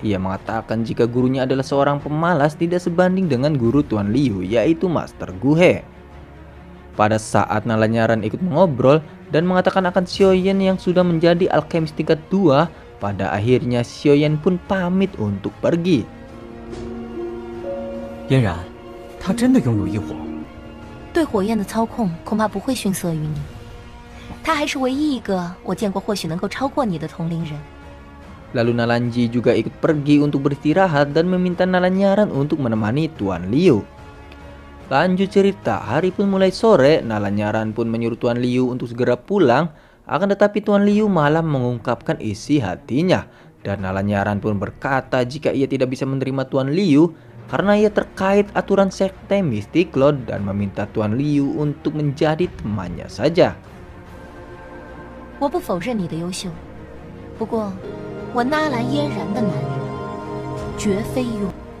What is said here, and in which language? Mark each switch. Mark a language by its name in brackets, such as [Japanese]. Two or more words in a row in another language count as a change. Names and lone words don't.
[Indonesian] Ia mengatakan jika gurunya adalah seorang pemalas tidak sebanding dengan guru Tuan Liu, yaitu Master Guhe. Pada saat Nalanyaran ikut mengobrol dan mengatakan akan Xiaoyan yang sudah menjadi alkemis tingkat 2, pada akhirnya Xiaoyan pun pamit untuk pergi. [Chinese] 嫣然，他真的拥有异火。对火焰的操控恐怕不会逊色于你。他还是唯一一个我见过或许能够超过你的同龄人。 [Indonesian] Lalu Nalanji juga ikut pergi untuk beristirahat dan meminta Nalanyaran untuk menemani Tuan Liu. Lanjut cerita, hari pun mulai sore, Nalanyaran pun menyuruh Tuan Liu untuk segera pulang. Akan tetapi Tuan Liu malah mengungkapkan isi hatinya. Dan Nalanyaran pun berkata jika ia tidak bisa menerima Tuan Liu karena ia terkait aturan sekte Mystic Lord dan meminta Tuan Liu untuk menjadi temannya saja. [Chinese] 我不否认你的优秀，不过我纳兰嫣然的男人绝非用。